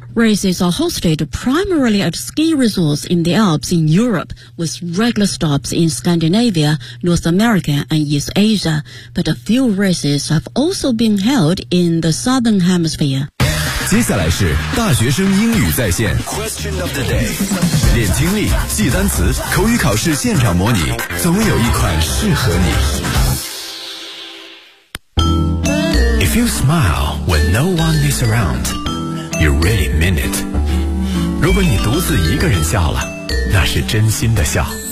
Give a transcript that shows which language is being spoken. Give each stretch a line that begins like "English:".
English: Races are hosted primarily at ski resorts in the Alps in Europe, with regular stops in Scandinavia, North America, and East Asia. But a few races have also been held in the Southern Hemisphere.
Chinese: 接下来是大学生英语在线
English: Question of the day.
Chinese: 练听力，记单词，口语考试现场模拟，总有一款适合你。
English: If you smile when no one is around,You really mean it.
Chinese: 如果你独自一个人笑了，那是真心的笑。